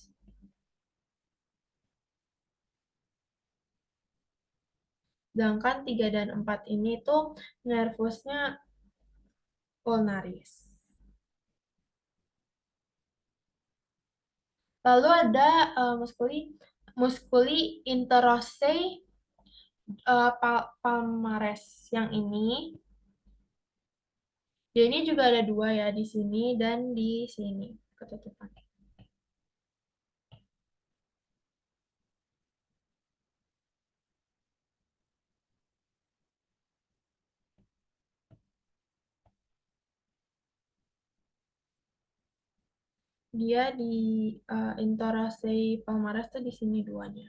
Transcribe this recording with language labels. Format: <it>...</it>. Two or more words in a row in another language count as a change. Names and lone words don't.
<id>Sedangkan 3 dan 4 ini tuh nervusnya ulnaris. Lalu ada</id> <la>muskuli muskuli interossei palmares</la> <id>yang ini. Dia ini juga ada dua ya di sini dan di sini ketutupan. Dia di</id> <la>interossei palmares</la> <id>tuh di sini duanya.</id>